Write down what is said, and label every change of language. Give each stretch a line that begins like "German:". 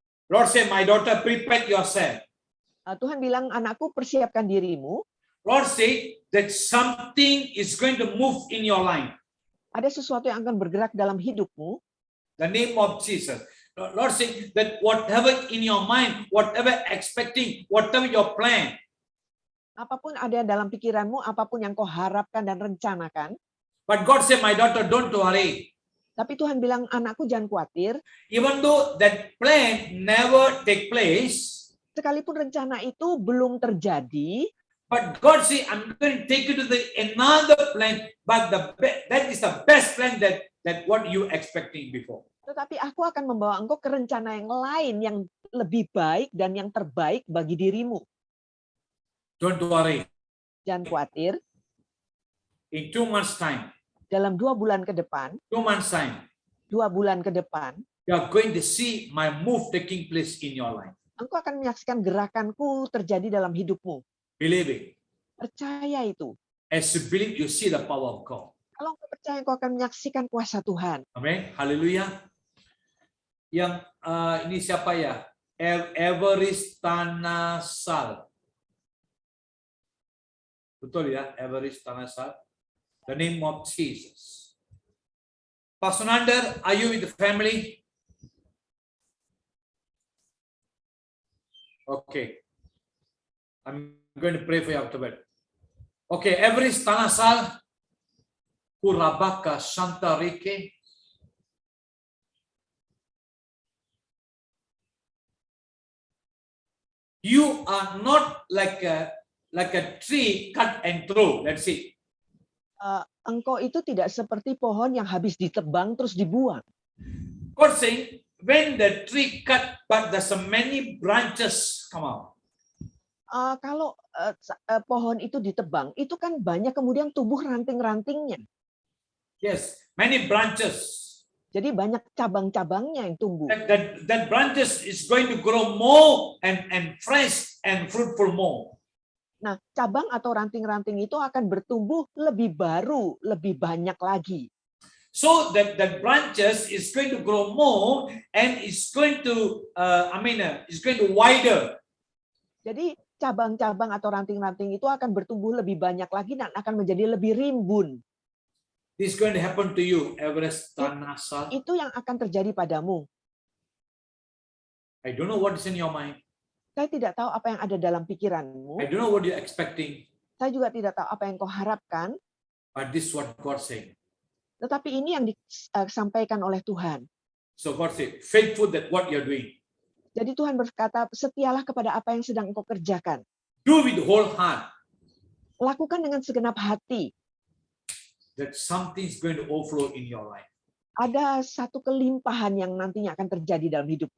English: Lord say, my daughter, prepare yourself.
Indonesian: Tuhan bilang, anakku, persiapkan dirimu.
English: Lord say that something is going to move in your life.
Indonesian: Ada sesuatu yang akan bergerak dalam hidupmu.
English: The name of Jesus. Lord say that whatever in your mind, whatever expecting, whatever your plan.
Indonesian: Apapun ada dalam pikiranmu, apapun yang kau harapkan dan rencanakan.
English: But God say, my daughter, don't worry.
Indonesian: Tapi Tuhan bilang, anakku, jangan khawatir.
English: Even though that plan never take place.
Indonesian: Sekalipun rencana itu belum terjadi,
English: but God say, I'm going to take you to another plan, but that is the best plan that what you expecting before.
Indonesian: Tetapi aku akan membawa engkau ke rencana yang lain yang lebih baik dan yang terbaik bagi dirimu.
English: Don't worry.
Indonesian: Jangan khawatir.
English: In 2 months time.
Indonesian: Dalam 2 bulan ke depan.
English: 2 months time.
Indonesian: 2 bulan ke depan.
English: You are going to see my move taking place in your life.
Indonesian: Engkau akan menyaksikan gerakanku terjadi dalam hidupmu.
English: Believe it.
Indonesian: Percaya itu.
English: As you believe, you see the power of God.
Indonesian: Kalau engkau percaya, engkau akan menyaksikan kuasa Tuhan. Amin. Haleluya. Yang ini siapa ya? Everest Tanasal. Betul ya,
English: Everest Tanasal. The name of Jesus. Pastor Nander, are you with the family? Okay. I'm going to pray for you afterward. Okay, Everest Tanasal. Kurabaka Santa Rike. You are not like a tree cut and throw. Let's see.
Indonesian: Engkau itu tidak seperti pohon yang habis ditebang terus dibuang.
English: God saying, when the tree cut, but there's so many branches come out.
Indonesian: Kalau pohon itu ditebang, itu kan banyak kemudian tumbuh ranting-rantingnya.
English: Yes, many branches.
Indonesian: Jadi banyak cabang-cabangnya yang tumbuh.
English: That branches is going to grow more and fresh and fruitful more.
Indonesian: Nah, cabang atau ranting-ranting itu akan bertumbuh lebih baru, lebih banyak lagi.
English: So that branches is going to grow more and it's going to, it's going to wider.
Indonesian: Jadi cabang-cabang atau ranting-ranting itu akan bertumbuh lebih banyak lagi dan akan menjadi lebih rimbun.
English: This is going to happen to you, Everest Tanasal.
Indonesian: Itu yang akan terjadi padamu.
English: I don't know what is in your mind.
Indonesian: Saya tidak tahu apa yang ada dalam pikiranmu.
English: I don't know what you're expecting.
Indonesian: Saya juga tidak tahu apa yang kau harapkan.
English: But this is what God saying.
Indonesian: Tetapi ini yang disampaikan oleh Tuhan.
English: So God say, faithful that what you're doing.
Indonesian: Jadi Tuhan berkata, setialah kepada apa yang sedang engkau kerjakan.
English: Do with the whole heart.
Indonesian: Lakukan dengan segenap hati.
English: That something is going to overflow in your life.
Indonesian: Ada satu kelimpahan yang nantinya akan terjadi dalam hidupmu.